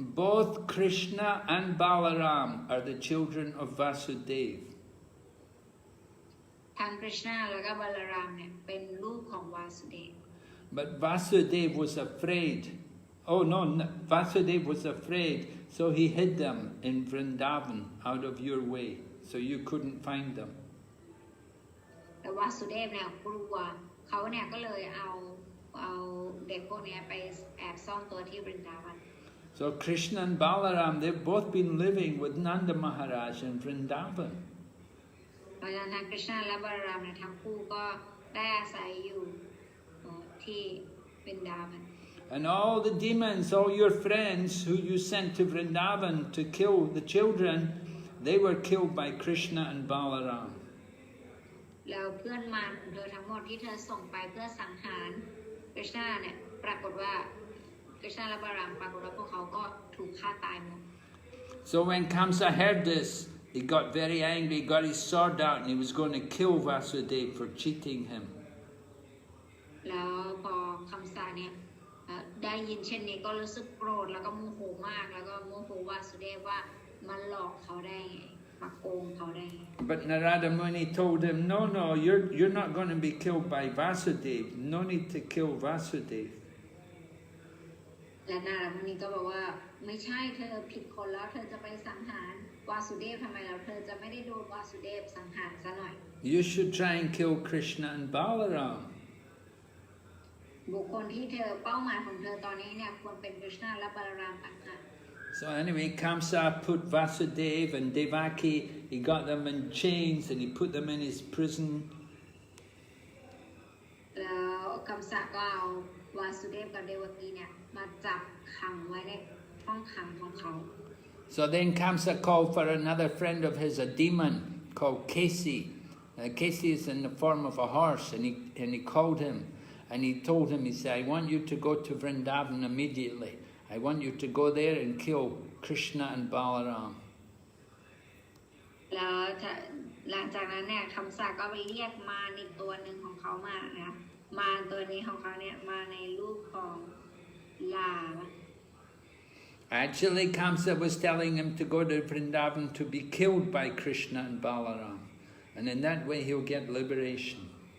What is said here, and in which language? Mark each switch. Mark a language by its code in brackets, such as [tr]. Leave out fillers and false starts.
[en] Both Krishna and Balaram are the children of Vasudeva. [th] ทั้งกฤษณะแล้วก็บาลารามเนี่ยเป็นลูกของวาสุเดฟ [en] But Vasudeva was afraid. Oh no, Vasudeva was afraid, so he hid them in Vrindavan out of your way, so you couldn't find them. [th] แต่วาสุเดฟเนี่ยกลัวเขาเนี่ยก็เลยเอาเด็กพวกนี้ไปแอบซ่อนตัวที่บรินดาวัน [en] So Krishna and Balaram, they've both been living with Nanda Maharaj in Vrindavan. [th] เพราะฉะนั้นกฤษณะและบาลารามเนี่ยทั้งคู่ก็ได้อาศัยอยู่ที่บรินดาวัน [en] And all the demons, all your friends who you sent to Vrindavan to kill the children, they were killed by Krishna and Balaram. [th] แล้วเพื่อนมารของเธอทั้งหมดที่เธอส่งไปเพื่อสังหารกฤษณะเนี่ยปรากฏว่ากฤษณะและบาลารามปรากฏว่าพวกเขาก็ถูกฆ่าตายหมด [en] So when Kaṁsa heard this, he got very angry, got his sword out, and he was going to kill Vasudeva for cheating him. [th] แล้วพอคำสาเนี่ยได้ยินเช่นนี้ก็รู้สึกโกรธแล้วก็โมโหมากแล้วก็โมโหวาสุเดฟว่ามันหลอกเขาได้ไงมาโกงเขาได้ [en] But Narada Muni told him, no, you're not going to be killed by Vasudeva. No need to kill Vasudeva. [th] และนารามุนีก็บอกว่าไม่ใช่เธอผิดคนแล้วเธอจะไปสังหารวาสุเดฟทำไมแล้วเธอจะไม่ได้โดนวาสุเดฟสังหารซะหน่อย [en] You should try and kill Krishna and Balaram. [th] บุคคลที่เธอเป้าหมายของเธอตอนนี้เนี่ยควรเป็นกฤษณะและบาลารามต่างหาก [en] So anyway, Kaṁsa put Vasudeva and Devaki, he got them in chains and he put them in his prison. [th] แล้วคัมสะก็เอาวาสุเดฟกับเดวกีเนี่ยมาจับขังไว้ในห้องขังของเขา [en] So then Kaṁsa called for another friend of his, a demon called Kṛṣṇa. Kṛṣṇa is in the form of a horse, and he called him, and he told him, he said, I want you to go to Vrindavan immediately. I want you to go there and kill Krishna and Balaram. [th] แล้วหลังจากนั้นเนี่ยคัมสะก็ไปเรียกมารอีกตัวหนึ่งของเขามานะมารตัวนี้ของเขาเนี่ยมาในรูปของลา [en] Actually, Kaṁsa was telling him to go to Vrindavan to be killed by Krishna and Balaram. And in that way he'll get liberation.